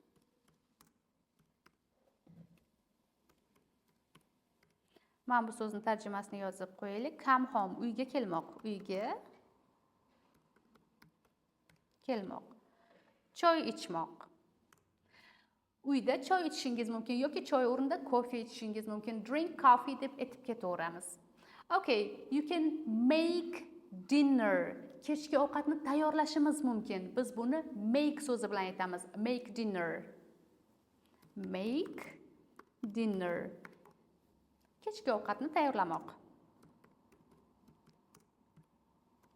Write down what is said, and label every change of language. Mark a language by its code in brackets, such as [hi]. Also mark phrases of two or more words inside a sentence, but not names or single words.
[uz] Mana bu so'zning tarjimasini yozib qo'yaylik. [en] Come home, [uz] uyga kelmoq. Uyga kelmoq. Choy ichmoq. Uyda choy ichishingiz mumkin yoki choy o'rnida kofe ichishingiz mumkin. [en] Drink coffee [uz] deb aytib ketaveramiz. [en] Okay, you can make dinner. [uz] Kechki ovqatni tayyorlashimiz mumkin. Biz buni make so'zi bilan aytamiz. [en] Make dinner. Make dinner. [uz] Kechki ovqatni tayyorlamoq.